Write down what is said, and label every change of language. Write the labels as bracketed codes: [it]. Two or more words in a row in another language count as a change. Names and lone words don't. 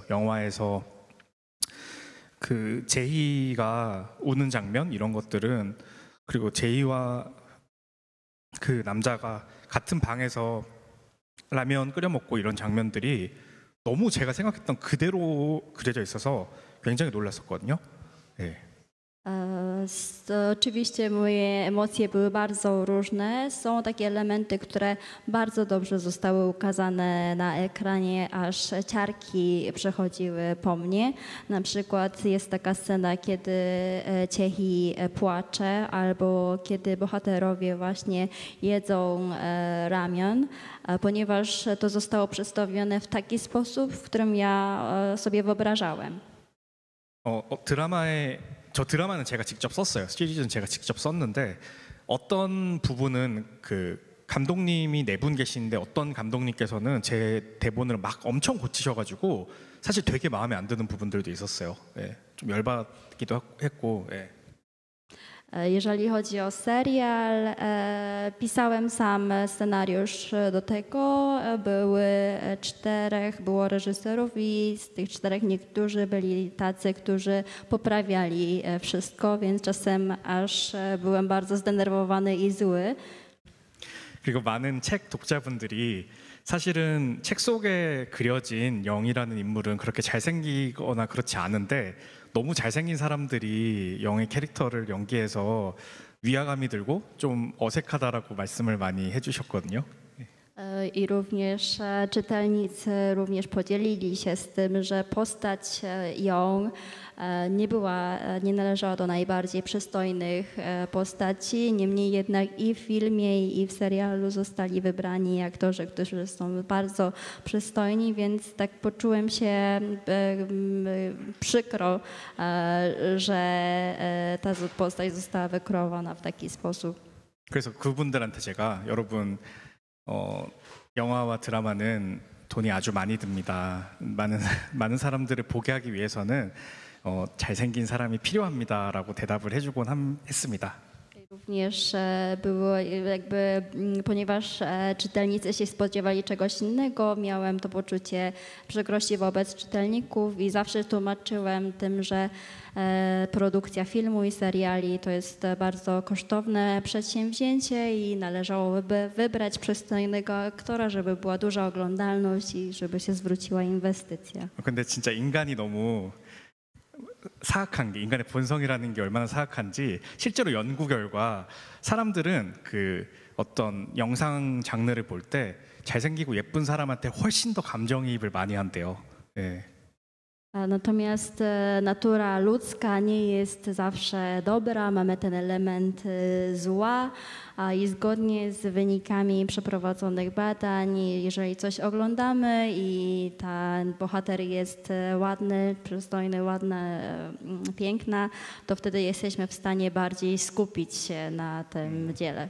[ko] 영화에서 그 제이가 우는 장면 이런 것들은, 그리고 제이와 그 남자가 같은 방에서 라면 끓여 먹고 이런 장면들이 너무 제가 생각했던 kde로 그려져 있어서 굉장히 놀랐었거든요. 네. [pl] Oczywiście moje emocje były bardzo różne. Są takie elementy, które bardzo dobrze zostały ukazane na ekranie, aż ciarki przechodziły po mnie. Na przykład jest taka scena, kiedy Ciehi płacze, albo kiedy bohaterowie właśnie jedzą ramion, ponieważ to zostało przedstawione w taki sposób, w którym ja sobie wyobrażałem. [ko] 저 드라마는 제가 직접 썼어요. 시리즈는 제가 직접 썼는데 어떤 부분은 그 감독님이 네 분 계시는데 어떤 감독님께서는 제 대본을 막 엄청 고치셔가지고 사실 되게 마음에 안 드는 부분들도 있었어요. 예, 좀 열받기도 했고. 예. [pl] Jeżeli chodzi o serial, pisałem sam scenariusz do tego. Było reżyserów i z tych 4 niektórzy byli tacy, którzy poprawiali wszystko, więc czasem aż byłem bardzo zdenerwowany i zły. [ko] 그리고 많은 책 독자분들이 사실은 책 속에 그려진 영이라는 인물은 그렇게 잘생기거나 그렇지 않은데 너무 잘생긴 사람들이 영의 캐릭터를 연기해서 위화감이 들고 좀 어색하다라고 말씀을 많이 해주셨거든요. [pl] I również czytelnicy również podzielili się z tym, że postać ją nie należała do najbardziej przystojnych postaci. Niemniej jednak i w filmie, i w serialu zostali wybrani aktorzy, którzy są bardzo przystojni, więc tak poczułem się przykro, że ta postać została wykreowana w taki sposób. [ko] 그래서 그분들한테 제가 여러분 영화와 드라마는 돈이 아주 많이 듭니다. 많은 사람들을 보게 하기 위해서는 잘생긴 사람이 필요합니다라고 대답을 해주곤 했습니다. [pl] Również ponieważ czytelnicy się spodziewali czegoś innego, miałem to poczucie przykrości wobec czytelników i zawsze tłumaczyłem tym, że produkcja filmu i seriali to jest bardzo kosztowne przedsięwzięcie i należałoby wybrać przystojnego aktora, żeby była duża oglądalność i żeby się zwróciła inwestycja. [ko] 근데 진짜 인간이 너무 사악한 게, 인간의 본성이라는 게 얼마나 사악한지 실제로 연구 결과 사람들은 그 어떤 영상 장르를 볼 때 잘생기고 예쁜 사람한테 훨씬 더 감정이입을 많이 한대요. 예. [pl] Natomiast natura ludzka nie jest zawsze dobra, mamy ten element zła i zgodnie z wynikami przeprowadzonych badań, jeżeli coś oglądamy i ten bohater jest ładny, przystojny, ładna, piękna, to wtedy jesteśmy w stanie bardziej skupić się na tym dziele.